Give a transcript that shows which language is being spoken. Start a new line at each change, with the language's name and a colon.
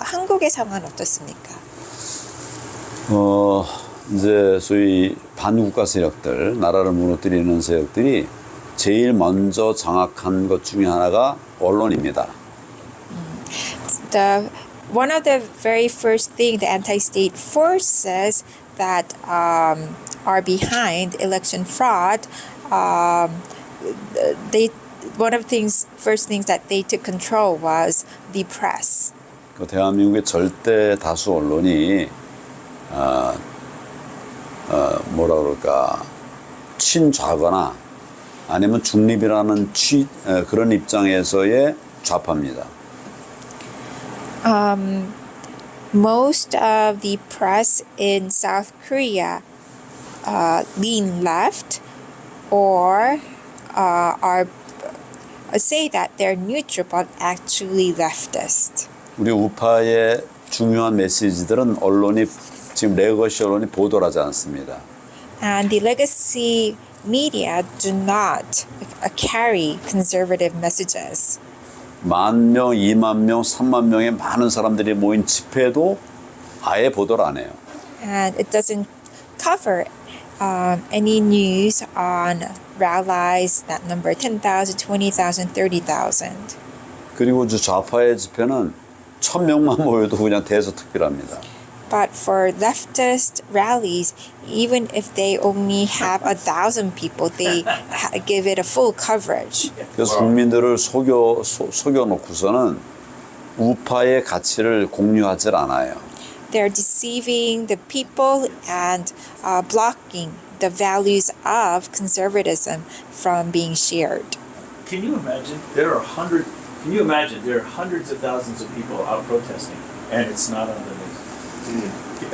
Korean: 한국의 상황은 어떻습니까? 이제 소위 반국가 세력들, 나라를 무너뜨리는 세력들이 제일 먼저 장악한 것 중에 하나가 언론입니다.
English: One of the very first thing the anti-state forces that are behind election fraud, one of the first things that they took control was the press.
Korean: 그 대한민국의 절대 다수 언론이 뭐라 그럴까 친좌거나 아니면 중립이라는 그런 입장에서의 좌파입니다.
English: Most of the press in South Korea lean left or say that they're neutral but actually leftist.
Korean: 우리 우파의 중요한 메시지들은 언론이 지금 레거시 언론이 보도를 하지 않습니다.
English: And the legacy media do not carry conservative messages.
Korean: 10,000명, 20,000명, 30,000명의 많은 사람들이 모인 집회도 아예 보도를 안 해요.
English: And it doesn't cover any news on rallies that number 10,000, 20,000, 30,000.
Korean: 그리고 좌파의 집회는 1,000명만 모여도 그냥 대서특필합니다.
English: But for leftist rallies, even if they only have 1,000 people, they give it a full coverage.
Korean: 그래서 국민들을 속여놓고서는 우파의 가치를 공유하지 않아요.
English: They're deceiving the people and blocking the values of conservatism from being shared. Can you imagine? There are Can you imagine? There are hundreds of thousands of people out protesting, and it's not on the news.